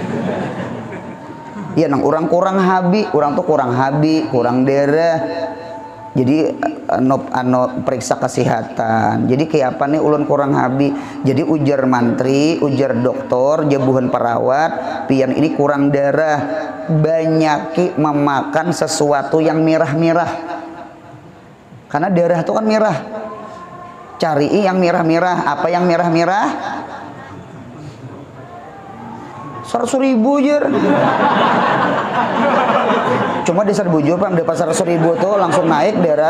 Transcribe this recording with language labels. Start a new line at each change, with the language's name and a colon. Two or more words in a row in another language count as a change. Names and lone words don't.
Banjar: Ya nang orang kurang habi, orang tuh kurang habi, kurang darah.
Indonesian: Jadi periksa kesehatan.
Banjar: Jadi kayak apa nih ulun kurang habi. Jadi ujar mantri, ujar dokter, jabuhan perawat, pian ini kurang darah.
Indonesian: Banyaki memakan sesuatu yang merah-merah. Karena darah itu kan merah. Cari yang merah-merah. Apa yang merah-merah? 100.000 jer. Cuma di Serbujur Pak, di pasar 100.000 tuh langsung naik darah.